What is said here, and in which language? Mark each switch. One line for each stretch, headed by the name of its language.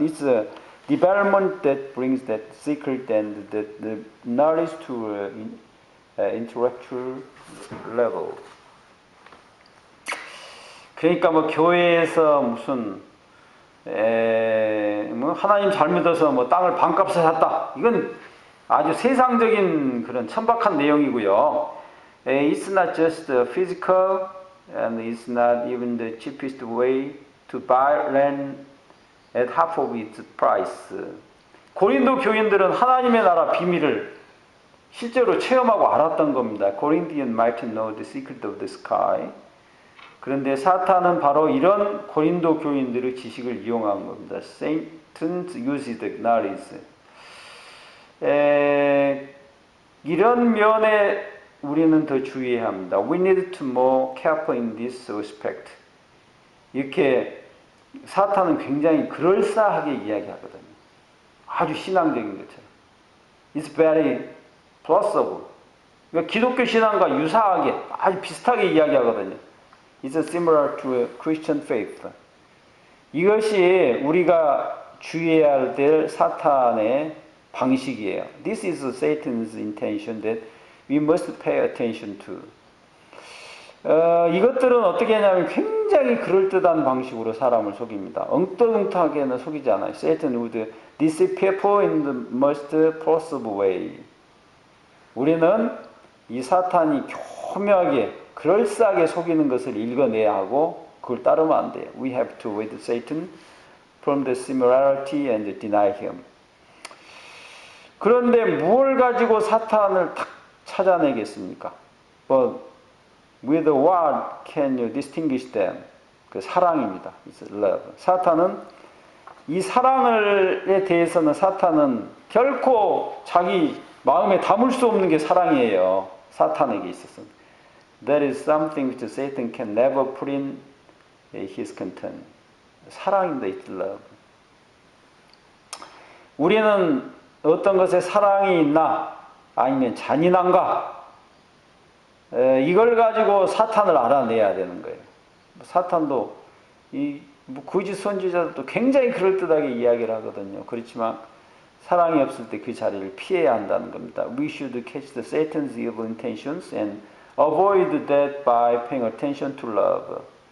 English: It's a development that brings that secret and the knowledge to intellectual level.
Korean: 그러니까 교회에서 무슨 하나님 잘 믿어서 땅을 반값에 샀다. 이건 아주 세상적인 그런 천박한 내용이고요.
English: It's not just physical and it's not even the cheapest way to buy land at half of its price.
Korean: 고린도 교인들은 하나님의 나라 비밀을 실제로 체험하고 알았던 겁니다.
English: Corinthians might know the secret of the sky.
Korean: 그런데 사탄은 바로 이런 고린도 교인들의 지식을 이용한 겁니다.
English: Satan used the knowledge.
Korean: 이런 면에 우리는 더 주의해야 합니다.
English: We need to more careful in this respect.
Korean: 이렇게 사탄은 굉장히 그럴싸하게 이야기하거든요. 아주 신앙적인 것처럼.
English: It's very plausible.
Korean: 그러니까 기독교 신앙과 유사하게 아주 비슷하게 이야기하거든요.
English: It's similar to a Christian faith.
Korean: 이것이 우리가 주의해야 될 사탄의 방식이에요.
English: This is Satan's intention that we must pay attention to.
Korean: 이것들은 어떻게 하냐면 굉장히 그럴듯한 방식으로 사람을 속입니다. 엉뚱하게는 속이지 않아요.
English: Satan would deceive people in the most plausible way.
Korean: 우리는 이 사탄이 교묘하게 그럴싸하게 속이는 것을 읽어내야 하고 그걸 따르면 안 돼요.
English: We have to avoid Satan from the similarity and deny him.
Korean: 그런데 무엇을 가지고 사탄을 탁 찾아내겠습니까?
English: But with what can you distinguish them?
Korean: 그 사랑입니다.
English: It's love.
Korean: 사탄은 이 사랑에 대해서는 사탄은 결코 자기 마음에 담을 수 없는 게 사랑이에요. 사탄에게 있어서는.
English: That is something which Satan can never put in his content.
Korean: 사랑입니다.
English: It's love.
Korean: 우리는 어떤 것에 사랑이 있나 아니면 잔인한가 이걸 가지고 사탄을 알아내야 되는 거예요. 사탄도 뭐 거짓 선지자들도 굉장히 그럴듯하게 이야기를 하거든요. 그렇지만 사랑이 없을 때 그 자리를 피해야 한다는 겁니다.
English: We should catch the Satan's evil intentions and avoid that by paying attention to love.